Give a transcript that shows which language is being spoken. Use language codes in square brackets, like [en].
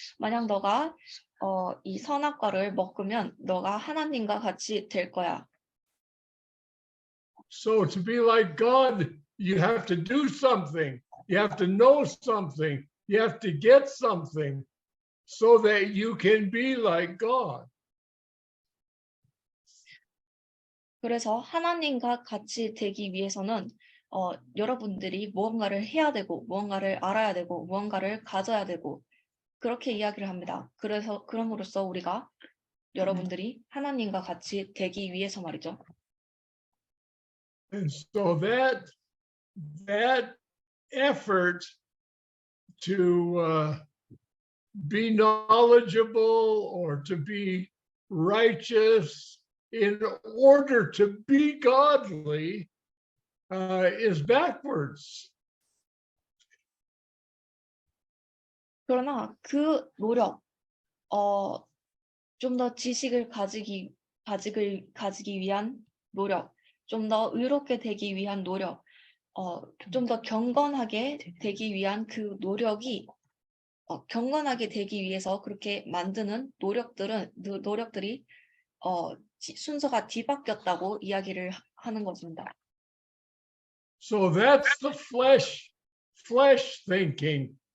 [ko] 만약 너가 이 선악과를 먹으면 너가 하나님과 같이 될 거야. [en] So to be like God, you have to do something. You have to know something. You have to get something so that you can be like God. [ko] 그래서 하나님과 같이 되기 위해서는 여러분들이 무언가를 해야 되고 무언가를 알아야 되고 무언가를 가져야 되고 그렇게 이야기를 합니다. 그럼으로써 우리가 여러분들이 하나님과 같이 되기 위해서 말이죠. [en] And so that effort to be knowledgeable or to be righteous in order to be godly is backwards. [ko] 그러나 그 노력, 좀 더 지식을 가지기 위한 노력, 좀 더 의롭게 되기 위한 노력, 좀 더 경건하게 되기 위한 그 노력이 경건하게 되기 위해서 그렇게 만드는 노력들이 순서가 뒤바뀌었다고 이야기를 하는 것입니다. [en] So that's the flesh thinking.